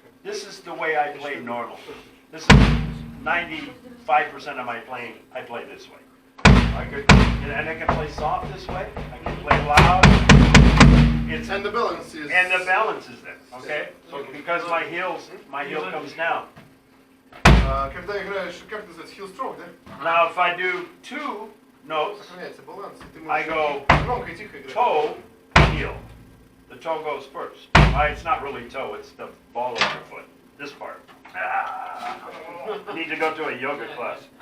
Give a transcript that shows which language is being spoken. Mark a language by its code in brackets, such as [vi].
[en] This is the way I play normal. This is 95% of my playing, I play this way. And I can play soft this way. I can play loud. And the balance is... And the balance is there, okay? So because my heel comes down. [ru] Когда играешь, как называется, heel stroke, да? [en] Now if I do two notes, [ru] Сохраняется баланс, и ты [en] I [ru] можешь [en] go [ru] громко и тихо играть. [en] toe, heel. The toe goes first. It's not really toe, it's the ball of your foot. This part. I need to go to a yoga class.